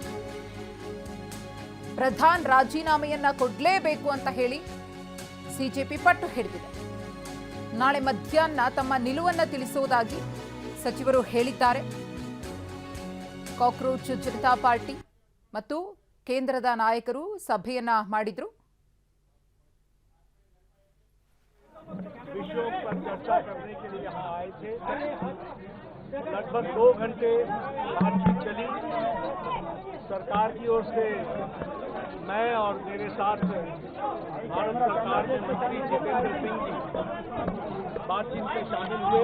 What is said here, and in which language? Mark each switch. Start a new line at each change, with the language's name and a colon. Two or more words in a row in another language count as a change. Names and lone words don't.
Kannada: ಪ್ರಧಾನ್ ರಾಜೀನಾಮೆಯನ್ನ ಕೊಡಲೇಬೇಕು ಅಂತ ಹೇಳಿ ಸಿಜೆಪಿ ಪಟ್ಟು ಹಿಡಿದಿದೆ. ನಾಳೆ ಮಧ್ಯಾಹ್ನ ತಮ್ಮ ನಿಲುವನ್ನು ತಿಳಿಸುವುದಾಗಿ ಸಚಿವರು ಹೇಳಿದ್ದಾರೆ. ಕಾಕ್ರೋಚ್ ಜನತಾ ಪಾರ್ಟಿ ಮತ್ತು ಕೇಂದ್ರದ ನಾಯಕರು ಸಭೆಯನ್ನ ಮಾಡಿದ್ರು.
Hindi: विषयों पर चर्चा करने के लिए यहाँ आए थे। लगभग 2 घंटे बातचीत चली। सरकार की ओर से मैं और मेरे साथ भारत सरकार के मंत्री जितेंद्र सिंह जी बातचीत में शामिल हुए।